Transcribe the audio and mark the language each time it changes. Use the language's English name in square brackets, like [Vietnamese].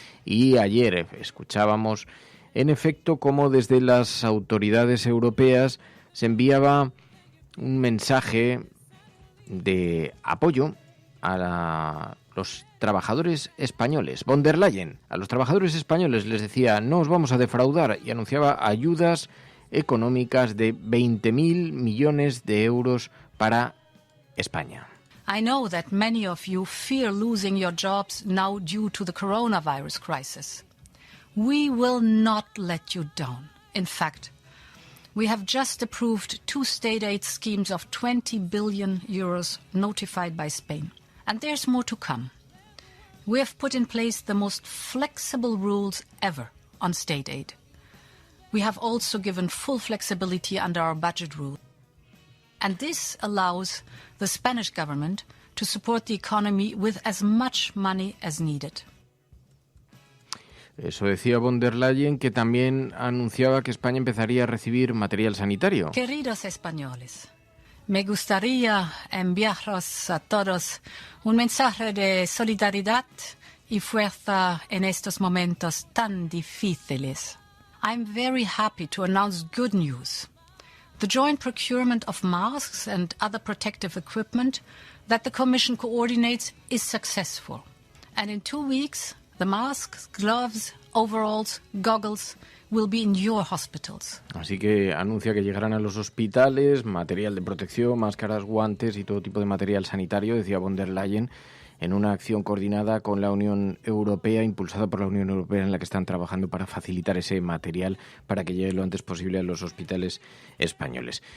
[Spanish] Y ayer escuchábamos, en efecto, cómo desde las autoridades europeas se enviaba un mensaje de apoyo a los trabajadores españoles. Von der Leyen a los trabajadores españoles les decía, no os vamos a defraudar, y anunciaba ayudas económicas de 20.000 millones de euros para España. [English] I know that many of you fear losing your jobs now due to the coronavirus crisis. We will not let you down. In fact, we have just approved 2 state aid schemes of 20 billion euros notified by Spain. And there's more to come. We have put in place the most flexible rules ever on state aid. We have also given full flexibility under our budget rule. And this allows the Spanish government to support the economy with as much money as needed. [Spanish] Eso decía von der Leyen, que también anunciaba que España empezaría a recibir material sanitario. Queridos españoles, me gustaría enviaros a todos un mensaje de solidaridad y fuerza en estos momentos tan difíciles. [English] I'm very happy to announce good news. The joint procurement of masks and other protective equipment that the Commission coordinates is successful. And in 2 weeks, the masks, gloves, overalls, goggles will be in your hospitals. [Spanish] Así que anuncia que llegarán a los hospitales material de protección, máscaras, guantes y todo tipo de material sanitario, decía von der Leyen, en una acción coordinada con la Unión Europea, impulsada por la Unión Europea, en la que están trabajando para facilitar ese material para que llegue lo antes posible a los hospitales españoles.